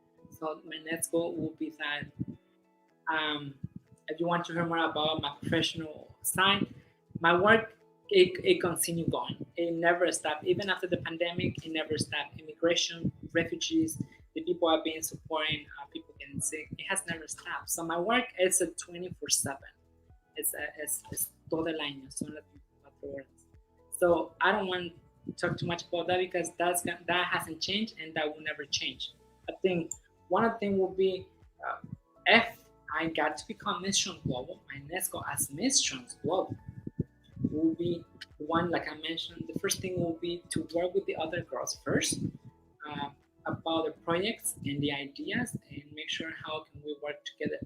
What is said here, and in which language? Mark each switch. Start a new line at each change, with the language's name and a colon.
English: So my next goal will be that if you want to hear more about my professional side, my work it continued going. It never stopped. Even after the pandemic, it never stopped. Immigration, refugees, the people I've been supporting, people getting sick, it has never stopped. So my work is a 24/7.
Spanish: Es todo el año, son las 24 horas.
English: So I don't want to talk too much about that because that hasn't changed and that will never change. I think one of the things will be if I got to become Miss Trans Global, my next goal as Miss Trans Global will be one, like I mentioned, the first thing will be to work with the other girls first, uh, about the projects and the ideas, and make sure how can we work together.